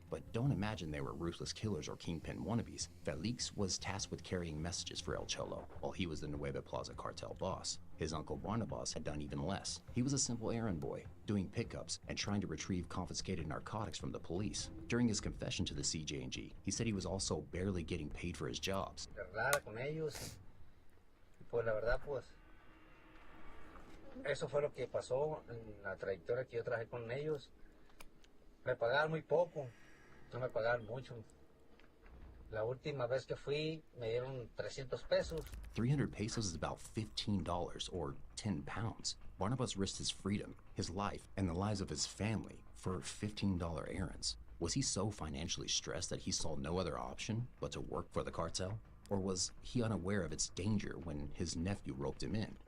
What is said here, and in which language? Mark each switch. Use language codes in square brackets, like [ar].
[en] But don't imagine they were ruthless killers or kingpin wannabes. Felix was tasked with carrying messages for El Cholo, while he was the Nueva Plaza cartel boss. His uncle Barnabas had done even less. He was a simple errand boy, doing pickups and trying to retrieve confiscated narcotics from the police. During his confession to the CJNG, he said he was also barely getting paid for his jobs. [es] Con ellos. Pues la verdad, pues, eso fue lo que pasó en la trayectoria que yo trabajé con ellos. Me pagaban muy poco, no me pagaban mucho. La última vez que fui, me dieron 300 pesos. [en] 300 pesos is about $15 or 10 pounds. Barnabas risked his freedom, his life, and the lives of his family for $15 errands. Was he so financially stressed that he saw no other option but to work for the cartel? Or was he unaware of its danger when his nephew roped him in?